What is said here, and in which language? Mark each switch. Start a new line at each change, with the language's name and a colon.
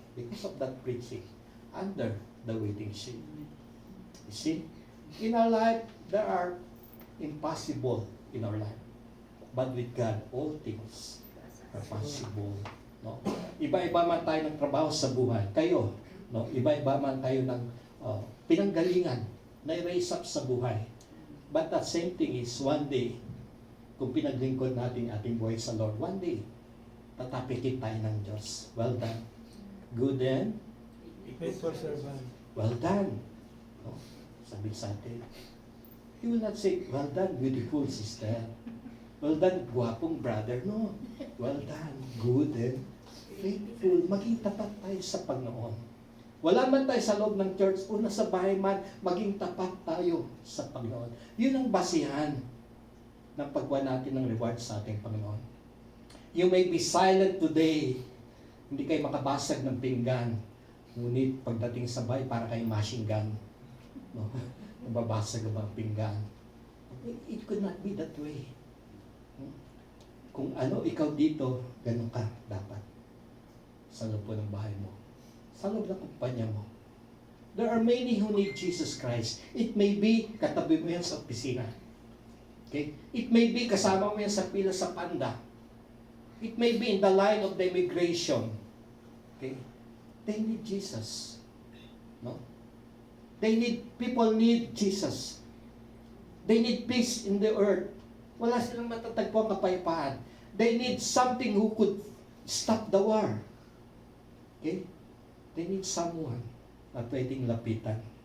English: Because of that preaching, under the waiting shade. You see? In our life, there are impossible in our life. But with God, all things are possible. No?
Filipino: Iba-iba man tayo ng trabaho sa buhay. Kayo, no? Iba-iba man tayo ng pinanggalingan na i-raise up sa buhay.
English: But the same thing is, one day,
Filipino: kung pinaglingkod natin ating buhay sa Lord,
English: one day,
Filipino: tatapikin tayo ng Diyos.
English: Well done. Good and Faithful servant. well done.
Filipino: No? Sabi sa atin.
English: He will not say, well done, beautiful sister. Well done, guwapong brother. No. Well done, good and faithful.
Filipino: Maging tapat tayo sa Panginoon. Wala man tayo sa loob ng church o nasa bahay man, maging tapat tayo sa Panginoon. Yun ang basihan ng pagkuha natin ng reward sa ating Panginoon.
English: You may be silent today.
Filipino: Hindi kayo makabasag ng pinggan. Ngunit pagdating sa bahay, para kayong machine gun. No? Nababasag ang mga pinggan.
English: It could not be that way.
Filipino: Kung ano, ikaw dito, ganun ka dapat. Sa loob po ng bahay mo. Sa loob ng kumpanya mo.
English: There are many who need Jesus Christ. It may be
Filipino: katabi mo yan sa opisina.
English: Okay? It may be
Filipino: kasama mo yan sa pila sa panda.
English: It may be in the line of the immigration. Okay? They need Jesus. No? People need Jesus. They need peace in the earth.
Filipino: Wala silang matatagpo ang kapayapaan.
English: They need something who could stop the war. Okay? They need someone
Filipino: na pwedeng lapitan.